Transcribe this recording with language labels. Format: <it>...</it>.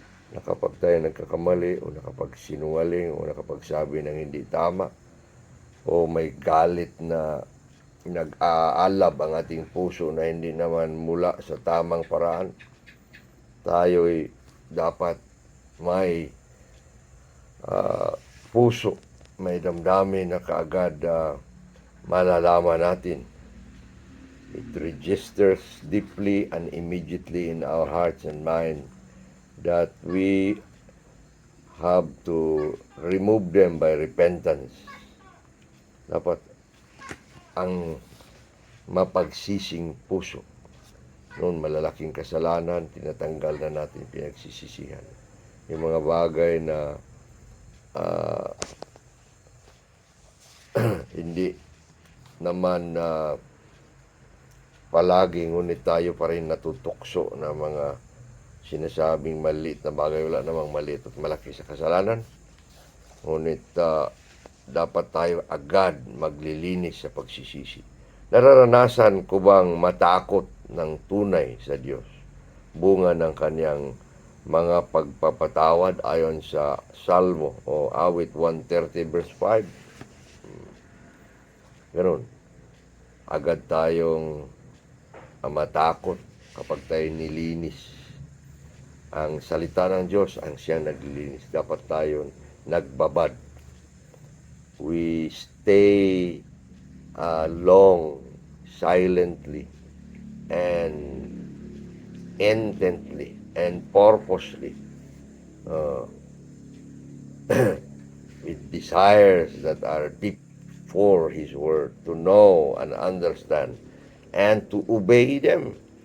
<tl>Na kapag tayo nagkakamali o nakapagsinungaling o nakapagsabi ng hindi tama o may galit na nag-aalab ang ating puso na hindi naman mula sa tamang paraan, tayo'y dapat may puso, may damdamin na kaagad malalaman natin.</tl> <en>It registers deeply and immediately in our hearts and mind that we have to remove them by repentance.</en> <tl>Dapat ang mapagsising puso. Noon malalaking kasalanan, tinatanggal na natin, pinagsisisihan. Yung mga bagay na hindi naman palagi, ngunit tayo pa rin natutukso na mga sinasabing maliit na bagay. Wala namang maliit at malaki sa kasalanan. Ngunit dapat tayo agad maglilinis sa pagsisisi. Nararanasan ko bang matakot ng tunay sa Diyos? Bunga ng kanyang mga pagpapatawad ayon sa Salmo o Awit 130 verse 5. Ganun. Agad tayong matakot kapag tayo nilinis. Ang salita ng Diyos ang siyang naglilinis. Dapat tayo nagbabad.</tl> <en>We stay long, silently, and intently, and purposely, with desires that are deep for His Word, to know and understand, and to obey them.</en>